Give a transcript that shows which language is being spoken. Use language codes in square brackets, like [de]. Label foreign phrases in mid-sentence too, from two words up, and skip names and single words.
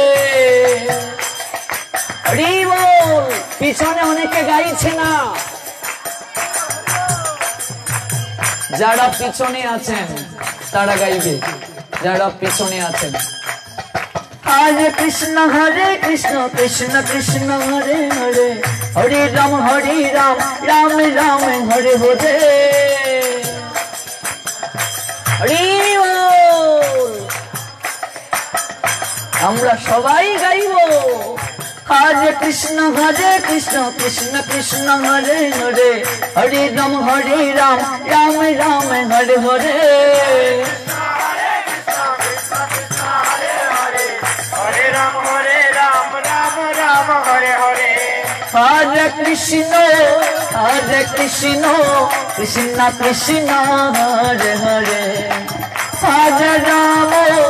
[bn] হরি বল পিছনে অনেকে গাইছে না যারা পিছনে আছেন তারা গাইবে যারা পিছনে আছেন [sa] হরে কৃষ্ণ কৃষ্ণ কৃষ্ণ হরে হরে হরে রাম রাম রাম হরে হরে [bn] হরি বল আমরা সবাই গাইব [sa] হরে কৃষ্ণ কৃষ্ণ কৃষ্ণ হরে হরে হরে রাম রাম রাম হরে হরে Hare Krishna Krishna Krishna Hare Hare Hare Rama